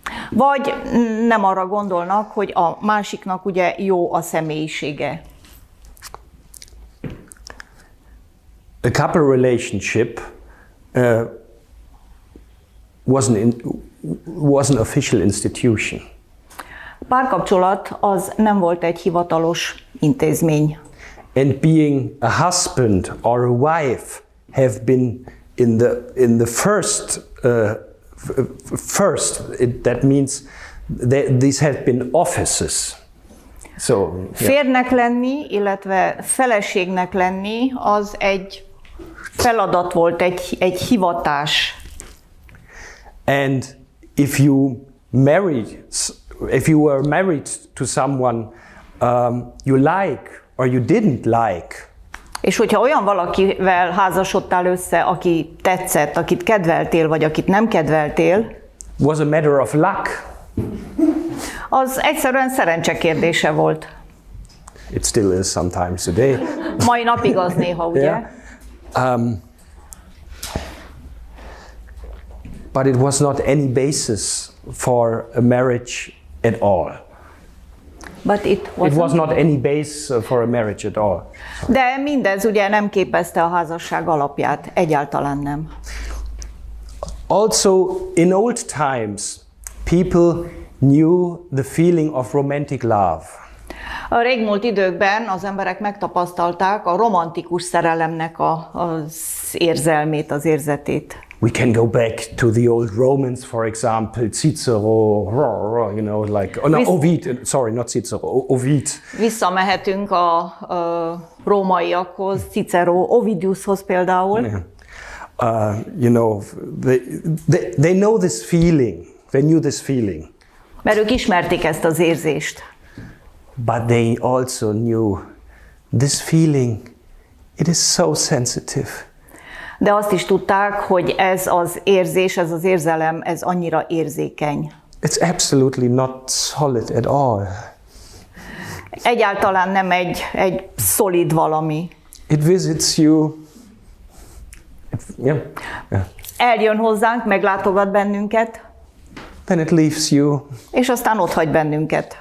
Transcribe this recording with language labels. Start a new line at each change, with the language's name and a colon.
Hungarian: Vagy nem arra gondolnak, hogy a másiknak ugye jó a személyisége.
English: A couple relationship was an official institution.
Hungarian: Párkapcsolat az nem volt egy hivatalos intézmény.
English: And being a husband or a wife have been in the first that means these have been offices. So, yeah.
Hungarian: Férnek lenni, illetve feleségnek lenni, az egy feladat volt, egy hivatás.
English: And if you were married to someone you like or you didn't like,
Hungarian: és hogyha olyan valakivel házasodtál össze, aki tetszett, akit kedveltél, vagy akit nem kedveltél,
English: was a matter of luck.
Hungarian: Az egyszerűen szerencse kérdése volt.
English: It still is sometimes today.
Hungarian: Mai napig az néha, ugye?
English: Yeah. But it was not any basis for a marriage at all. But it was not any base for a marriage at all.
Hungarian: De mindez ugye nem képezte a házasság alapját, egyáltalán nem.
English: Also, in old times, people knew the feeling of romantic love.
Hungarian: A régmúlt időkben az emberek megtapasztalták a romantikus szerelemnek az érzelmét, az érzetét.
English: We can go back to the old Romans, for example, Cicero, you know, like, oh, no, Ovid, sorry, not Cicero, Ovid.
Hungarian: Visszamehetünk a rómaiakhoz, Cicero, Ovidiushoz például.
English: Yeah. You know, they know this feeling, they knew this feeling.
Hungarian: Mert ők ismerték ezt az érzést.
English: But they also knew this feeling, it is so sensitive.
Hungarian: De azt is tudták, hogy ez az érzés, ez az érzelem, ez annyira érzékeny.
English: It's absolutely not solid at all.
Hungarian: Egyáltalán nem egy szolid valami.
English: It visits you. Yeah.
Hungarian: Eljön hozzánk, meglátogat bennünket.
English: Then it leaves you.
Hungarian: És aztán otthagy bennünket.